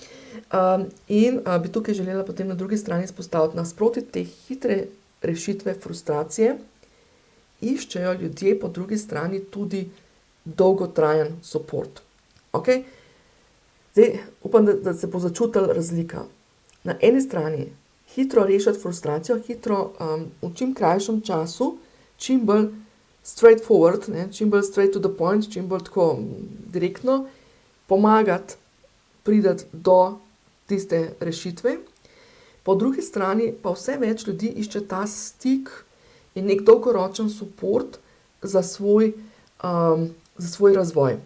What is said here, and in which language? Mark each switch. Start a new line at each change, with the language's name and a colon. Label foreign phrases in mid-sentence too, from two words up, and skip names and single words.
Slovenian: In bi tukaj želela potem na drugi strani izpostaviti, nasproti te hitre rešitve frustracije, iščejo ljudje po drugi strani tudi dolgotrajen support. Okej? Zdaj, upam, da se bo začutila razlika. Na eni strani hitro rešiti frustracijo, hitro v čim krajšem času, čim bolj straightforward, ne, čim bolj
English: straight to the point,
Slovenian: čim bolj tako direktno, pomagati priti do tiste rešitve. Po drugi strani pa vse več ljudi išče ta stik in nek dolgoročen support za svoj razvoj.